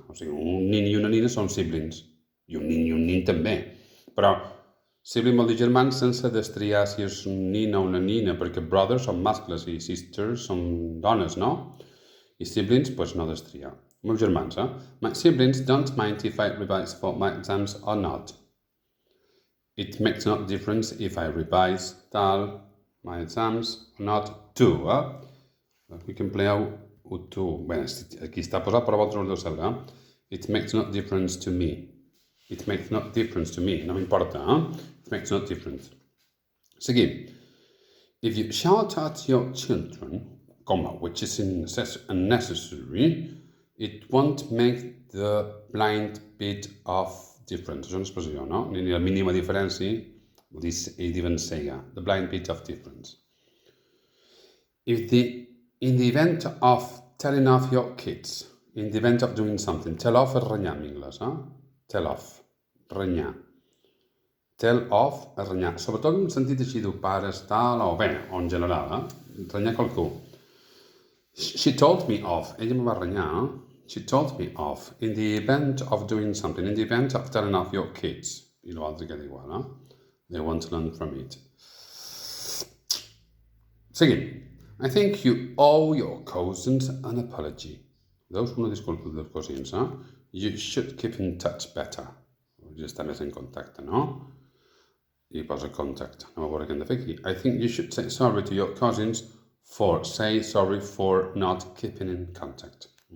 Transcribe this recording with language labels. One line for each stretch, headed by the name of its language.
Catalan: O sigui, un nin i una nina són siblings. I un nin també. Però sibling vol dir germans sense destriar si és un nin o una nina, perquè brothers són mascles i sisters són dones, no? I siblings, doncs no destriar. Meus germans,
English: My siblings don't mind if I revise for my exams or not. It makes no difference if I revise my exams or not too, We can play out to.
Catalan: Bé, aquí està posat, però vosaltres ho deu saber,
English: It makes no difference to me. It makes no difference to me.
Catalan: No m'importa,
English: It makes no difference.
Catalan: Seguim.
English: If you shout at your children, which is unnecessary, it won't make the blind bit of difference.
Catalan: És una expressió, no? Ni la mínima diferència, vol dir, ell diuen cega.
English: The blind bit of difference. In the event of telling off your kids, in the event of doing something, tell off
Catalan: és renyar en anglès,
English: Tell off,
Catalan: renyar. Tell off és renyar. Sobretot en sentit així de pares, tal, o bé, o en general, renyar qualcú.
English: She told me off.
Catalan: Ella me va renyar.
English: She told me off. In the event of doing something. In the event of telling off your kids.
Catalan: I l'altre queda igual,
English: They want to learn from it.
Catalan: Seguim.
English: I think you owe your cousins an apology.
Catalan: Deus una disculpa dels cosins,
English: You should keep in touch better.
Catalan: Ja estar més en contacte, no? I posa contact. Anem a veure què hem de fer aquí.
English: I think you should say sorry to your cousins say sorry for not keeping in contact.